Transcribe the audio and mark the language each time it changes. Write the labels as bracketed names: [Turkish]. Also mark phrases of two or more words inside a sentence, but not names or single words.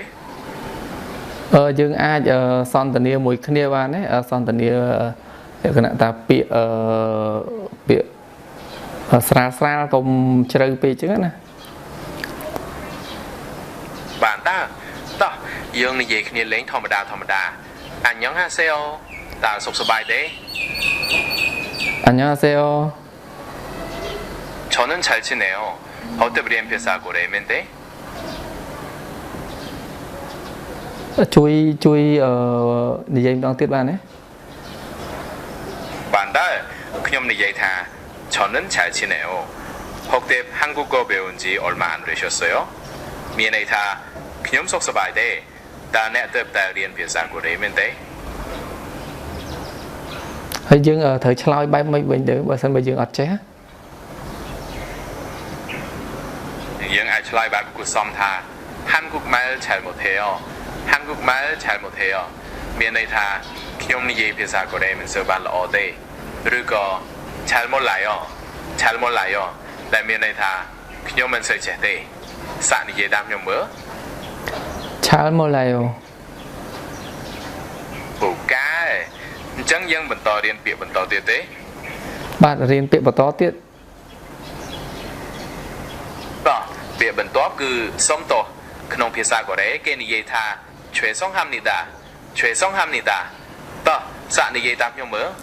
[Khmer] យើងអាចសន្ទនាមួយគ្នាបានទេសន្ទនាលក្ខណៈថាពាក្យពាក្យស្រាលកុំជ្រៅពេកចឹងណា បានតើតោះយើងនិយាយគ្នាលេងធម្មតាអាញ៉ុងហាសេអូតើសុខសប្បាយទេ អាញ៉ុងហាសេអូ [Korean] 저는 잘 지내요 어때 우리 [Khmer] ភាសាកូរ៉េមែនទេ ជួយនិយាយម្ដងទៀតបានទេ បានដែរខ្ញុំនិយាយថា [Korean] 저는 잘 지내요 혹시 한국어 배운 지 얼마 안 되셨어요? [Khmer] មានន័យថាខ្ញុំសុខសប្បាយទេតើអ្នកទើបតែរៀនភាសាកូរ៉េមែនទេ ហើយយើងត្រូវឆ្លើយបែបមិនវិញទៅបើមិនបើយើងអត់ចេះ យើងអាចឆ្លើយបែបគួរសមថា [Korean] 한국말 잘 못해요 한국말 잘 못해요 [Khmer] មានន័យថាខ្ញុំនិយាយភាសាកូរ៉េមិនសូវបានល្អទេឬក៏ [Korean] 잘 몰라요 [Khmer] តែមានន័យថាខ្ញុំមិនសូវចេះទេសាក់និយាយតាមខ្ញុំមើល [Korean] 잘 몰라요 [Khmer] អូកែអញ្ចឹងយើងបន្តរៀនពាក្យបន្តទៀតទេ បាទរៀនពាក្យបន្តទៀត តោះពាក្យបន្ទាប់គឺសុំទោសក្នុងភាសាកូរ៉េគេនិយាយថា [Korean] 죄송합니다 죄송합니다 [Khmer] តោះសាក់និយាយតាមខ្ញុំមើល